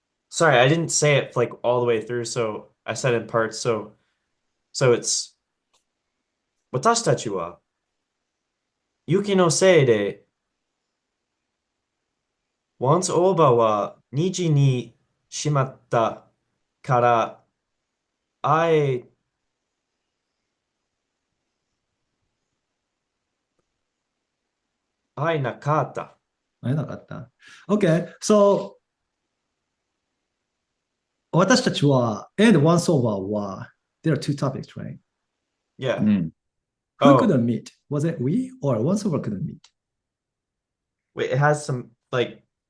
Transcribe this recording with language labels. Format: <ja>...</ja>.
<en>Sorry, I didn't say it like all the way through, so I said in parts. So it's</en> <ja>私たちは雪のせいで once over は虹にしまったから会えなかった。会えなかった。</ja> <en>Okay, so 私たちは and once over は there are two topics, right? Yeah.</en> <ja>うん。</ja> <en>Who Oh, couldn't meet? Was it we or once over couldn't meet? wait, it has some like</en>